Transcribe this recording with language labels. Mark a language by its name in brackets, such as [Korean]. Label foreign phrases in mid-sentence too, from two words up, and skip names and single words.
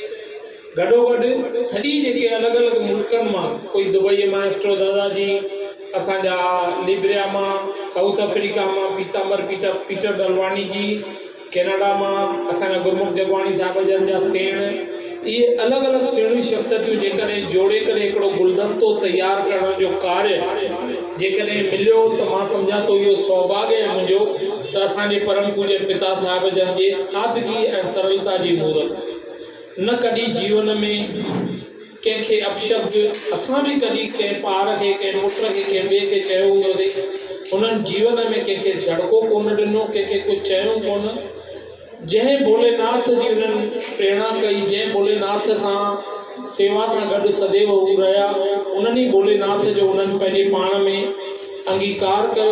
[Sindhi] गॾोगॾु सॼी जेके अलॻि अलॻि मुल्कनि मां, कोई दुबई मां एस्ट्रो दादाजी, असांजा लिब्रिया मां, साउथ अफ्रीका मां पीटर दलवानी जी, कैनेडा मां असांजा गुरमुख जगवाणी साहिब जन जा सेण, इहे अलॻि अलॻि सुहिणियूं शख़्सियतूं जेकॾहिं जोड़े करे हिकिड़ो गुलदस्तो तयारु करण जो कार्य जेकॾहिं मिलियो त मां सम्झां थो इहो सौभाग्य आहे मुंहिंजो त असांजे परम पूज्य पिता साहिब जन जे सादगी ऐं सरलता जी मूरत। न कॾहिं जीवन में कंहिंखे अपशब्द असां बि कॾहिं कंहिं पार खे, कंहिं पुट खे, कंहिं ॿिए खे चयो हूंदोसीं, उन्हनि जीवन में कंहिंखे धड़को कोन ॾिनो, कंहिंखे कुझु चयूं कोन। जंहिं भोलेनाथ जी उन्हनि प्रेरणा कई, जंहिं भोलेनाथ सां सेवा सां गॾु सदैव हू रहिया, उन्हनि ई भोलेनाथ जो उन्हनि पंहिंजे पाण में अंगीकार कयो।